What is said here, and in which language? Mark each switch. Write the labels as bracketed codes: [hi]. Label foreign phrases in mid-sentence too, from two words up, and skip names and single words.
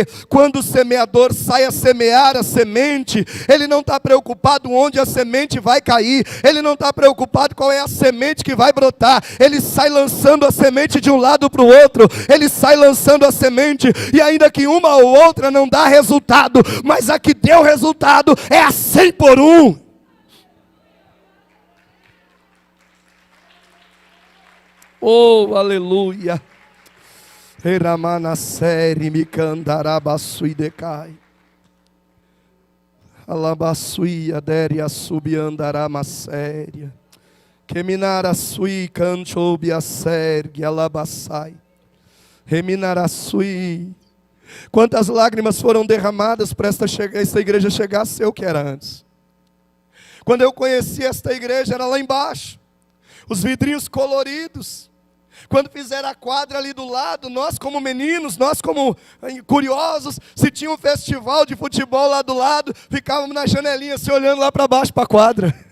[pt] Quando o semeador sai a semear a semente, ele não está preocupado onde a semente vai cair, ele não está preocupado qual é a semente que vai brotar, ele sai lançando a semente de um lado para o outro, ele sai lançando a semente, e ainda que uma ou outra não dá resultado, mas a que deu resultado é a 100 por 1. Oh, aleluia. Eramana série me candarabasui decai. Alabasui aderia subiandarama séria. Keminara sui canchobi a sergue alabassai. Reminara sui. Quantas lágrimas foram derramadas para esta igreja chegar a ser o que era antes. Quando eu conheci esta igreja, era lá embaixo, os vidrinhos coloridos. Quando fizeram a quadra ali do lado, nós como meninos, nós como curiosos, se tinha um festival de futebol lá do lado, ficávamos na janelinha se olhando lá para baixo para a quadra.